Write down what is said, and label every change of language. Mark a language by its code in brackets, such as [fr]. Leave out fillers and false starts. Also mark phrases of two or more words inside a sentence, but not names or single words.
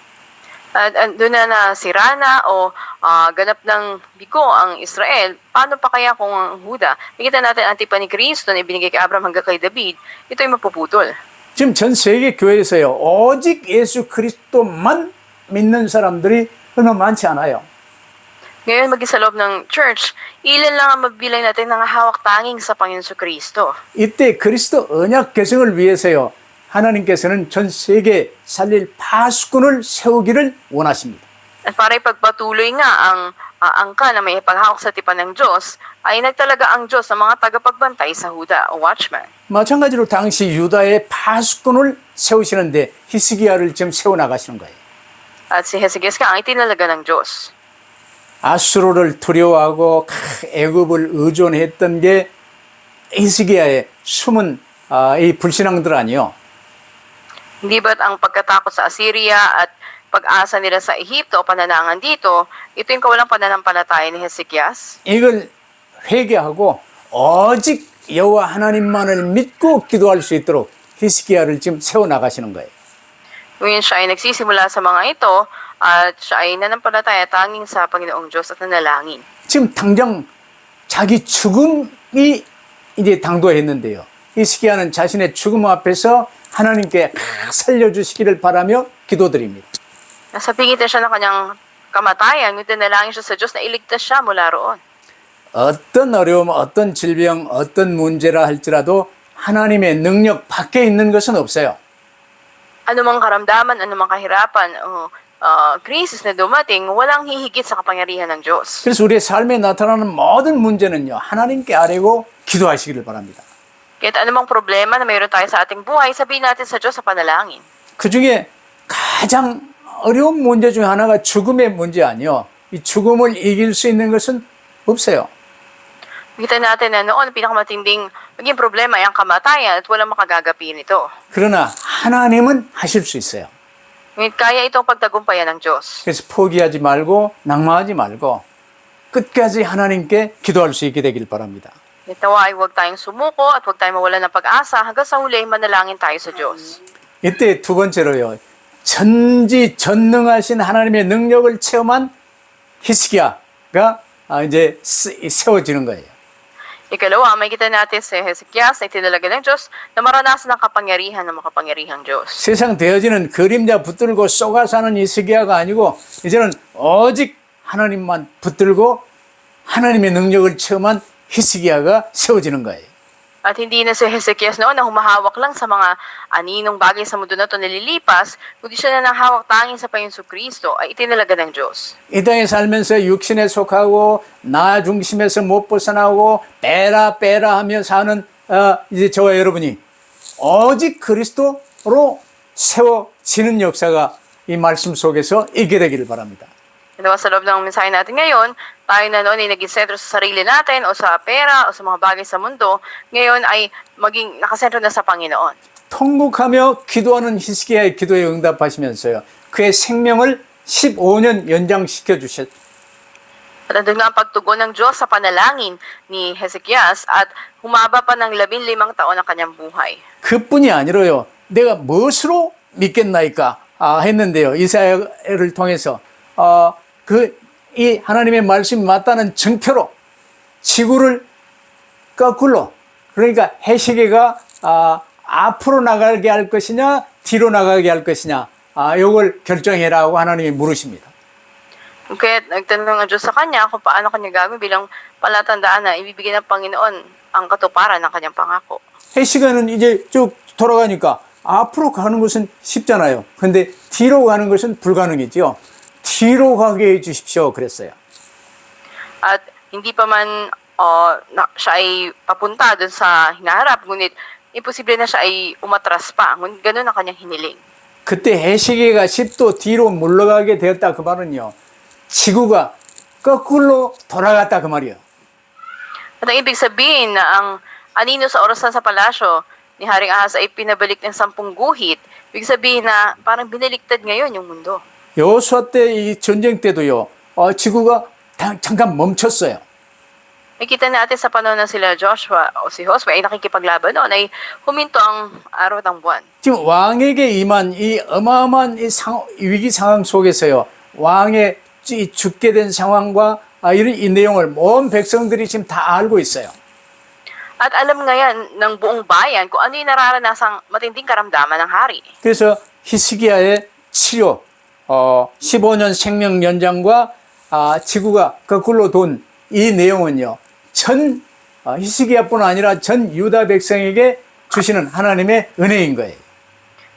[tl] At doon na sira na o ganap ng bigo ang Israel, paano pa kaya kung ang Huda? Nakita natin ang tipan ni Kristo na ibinigay kay Abraham hanggang kay David, ito ay mapuputol. [ko] 지금 전 세계 교회에서요. 오직 예수 그리스도만 믿는 사람들이 얼마 많지 않아요. [tl] Ngayon, maging sa loob ng church, ilan lang ang mabilang natin ng hawak tanging sa Panginoon Kristo. [ko] 이때 그리스도 언약 계승을 위해서요. 하나님께서는 전 세계 살릴 파수꾼을 세우기를 원하십니다. [tl] At para ipagpatuloy nga ang angka na may ipaghawak sa tipan ng Diyos, ay nagtalaga ang Diyos sa mga tagapagbantay sa Huda o watchman. [ko] 마찬가지로 당시 유다의 파수꾼을 세우시는데 히스기야를 지금 세워나가시는 거예요. [tl] At si Hezekias nga ang itinalaga ng Diyos. [ko] 아수르를 두려워하고 애굽을 의존했던 게 히스기야의 숨은 이 불신앙들 아니요. [tl] Hindi ba't ang pagkatakot sa Assyria at pag-asa nila sa Ehipto o pananangan dito, ito yung kawalang pananampalataya ni Hezekias? [ko] 이걸 회개하고 오직 여호와 하나님만을 믿고 기도할 수 있도록 히스기야를 지금 세워나가시는 거예요. [tl] Ngayon siya ay nagsisimula sa mga ito at siya ay nanampalataya tanging sa Panginoong Diyos at nanalangin. [ko] 지금 당장 자기 죽음이 이제 당도했는데요. 히스기야는 자신의 죽음 앞에서 하나님께 살려주시기를 바라며 기도드립니다. [tl] Nasa pingitan siya ng kanyang kamatayan, ngunit nanalangin siya sa Diyos na iligtas siya mula roon. [ko] 어떤 어려움, 어떤 질병, 어떤 문제라 할지라도 하나님의 능력 밖에 있는 것은 없어요. [tl] Anumang karamdaman, anumang kahirapan, o krisis na dumating, walang hihigit sa kapangyarihan ng Diyos. [ko] 그래서 우리의 삶에 나타나는 모든 문제는요, 하나님께 아뢰고 기도하시기를 바랍니다. [tl] Kahit anumang problema na mayroon tayo sa ating buhay, sabihin natin sa Diyos sa panalangin. [ko] 그 중에 가장 어려운 문제 중 하나가 죽음의 문제 아니요. 이 죽음을 이길 수 있는 것은 없어요. [tl] Kita natin na noon, pinakamatinding maging problema ay ang kamatayan at walang makagagapi nito. [ko] 그러나 하나님은 하실 수 있어요. [tl] Ngunit kaya itong pagtagumpayan ng Diyos. [ko] 그래서 포기하지 말고 낙마하지 말고 끝까지 하나님께 기도할 수 있게 되길 바랍니다. [tl] Nawa ay huwag tayong sumuko at huwag tayong mawalan ng pag-asa hanggang sa huli manalangin tayo sa Diyos. [ko] 이때 두 번째로요. 전지전능하신 하나님의 능력을 체험한 히스기야가 이제 세워지는 거예요. [tl] Ikalawa, makikita natin si Hezekias na itinalaga ng Diyos na maranasan ang kapangyarihan ng makapangyarihang Diyos. [ko] 세상 되어지는 그림자 붙들고 쏘가 사는 히스기야가 아니고 이제는 오직 하나님만 붙들고 하나님의 능력을 체험한 히스기야가 세워지는 거예요. [tl] At hindi na si Hezekias noon na humahawak lang sa mga aninong bagay sa mundo na ito nalilipas, kundi siya na nanghawak tanging sa Panginoong Kristo ay itinalaga ng Diyos. [ko] 이 땅에 살면서 육신에 속하고 나 중심에서 못 벗어나고 빼라 하며 사는 이제 저와 여러분이 오직 그리스도로 세워지는 역사가 이 말씀 속에서 있게 되기를 바랍니다. [tl] Kaya sa loob ng mensahe natin ngayon, tayo na noon ay naging sentro sa sarili natin o sa pera o sa mga bagay sa mundo, ngayon ay maging nakasentro na sa Panginoon. [ko] 통곡하며 기도하는 히스기야의 기도에 응답하시면서요. 그의 생명을 15년 연장시켜 주셨. [tl] At andun nga ang pagtugon ng Diyos sa panalangin ni Hezekias at humaba pa ng 15 taon ang kanyang buhay. [ko] 그뿐이 아니라요. 내가 무엇으로 믿겠나이까 했는데요. 이사야를 통해서 이 하나님의 말씀이 맞다는 증표로 지구를 거꾸로 그러니까 해시계가 앞으로 나가게 할 것이냐 뒤로 나가게 할 것이냐 요걸 결정해라고 하나님이 물으십니다. [tl] Kaya nagtanong ang Diyos sa kanya kung paano kanya gagawin bilang palatandaan na ibibigay ng Panginoon ang katuparan ng kanyang pangako. [ko] 해시계는 이제 쭉 돌아가니까 앞으로 가는 것은 쉽잖아요. 근데 뒤로 가는 것은 불가능이죠. 뒤로 가게 해주십시오. 그랬어요. [tl] At hindi pa man siya ay papunta dun sa hinaharap, ngunit imposible na siya ay umatras pa. Ngunit ganun ang kanyang hiniling. [ko] 그때 해시계가 10도 뒤로 물러가게 되었다 그 말은요. 지구가 거꾸로 돌아갔다 그 말이에요. [tl] At ang ibig sabihin na ang anino sa orasan sa palasyo ni Haring Ahaz ay pinabalik ng 10 guhit, ibig sabihin na parang binaliktad ngayon yung mundo. [ko] 여호수아 때 이 전쟁 때도요. 지구가 잠깐 멈췄어요. [tl] Nakita natin sa panahon ng sila Joshua o si Josue ay nakikipaglaban noon ay huminto ang araw ng buwan. [ko] 지금 왕에게 임한 이 어마어마한 위기 상황 속에서요. 왕의 죽게 된 상황과 이런 이 내용을 온 백성들이 지금 다 알고 있어요. [tl] At alam ngayon ng buong bayan kung ano yung nararanasang matinding karamdaman ng hari. [ko] 그래서 히스기야의 치료 15년 생명 연장과 지구가 거꾸로 돈 이 내용은요. 전 히스기야뿐 아니라 전 유다 백성에게 주시는 하나님의 은혜인 거예요.